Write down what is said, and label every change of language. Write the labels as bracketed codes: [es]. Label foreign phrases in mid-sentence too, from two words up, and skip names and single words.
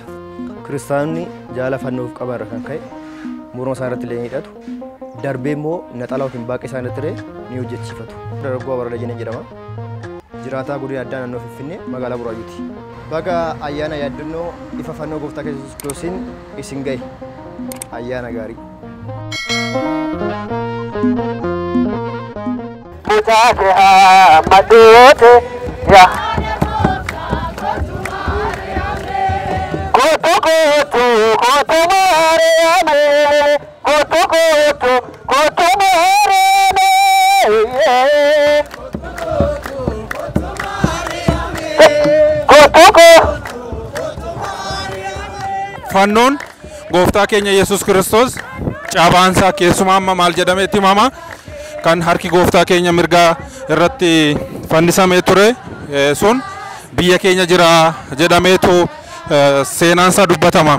[om] Kiristaanonni jaala fannoof qaban irra kan ka'e morma isaa irratti illee ni hidhatu. Darbee immoo naxalaa yookiin baaqee isaa irratti ni hojjechiifatu. Dargaggoo Abarra Dajanee jedhama. Jiraataa godina addaa naannoo Finfinnee magaalaa Buraayyuuti. Baga ayyaana yaaddannoo ifa fannoo Gooftaa keenya Yesuus Kiristoosiin isin ga'e. Ayyaana gaarii. Mutakeha madote ya Koto koto koto mareme Koto koto koto mareme Koto koto Fannoon Gooftaa keenya Yesuus Kiristoos caabaansaa keessumaa amma maal jedhameetti himama kan harki Gooftaa keenya mirgaa irratti fannisamee ture sun biyya keenya jira jedhameetu seenaansaa dubbatama.